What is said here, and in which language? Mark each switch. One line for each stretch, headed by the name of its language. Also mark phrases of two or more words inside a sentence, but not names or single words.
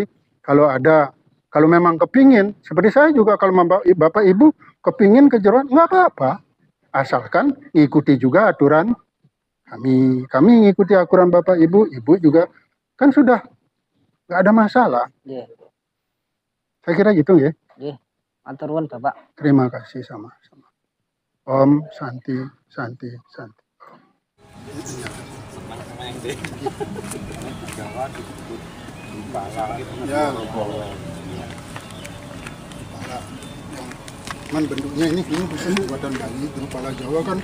Indonesian: Kalau memang kepingin, seperti saya juga, kalau Bapak Ibu kepingin ke Jeruan, nggak apa-apa. Asalkan ngikuti juga aturan kami. Kami ngikuti aturan Bapak Ibu, Ibu juga. Kan sudah nggak ada masalah. Saya kira gitu ya.
Javanese: Matur nuwun Bapak.
Indonesian: Terima kasih sama-sama.
Sanskrit: Om Santi, Santi, Santi.
Indonesian: Ya, cuman bentuknya ini khusus buatan bayi, kepala Jawa kan.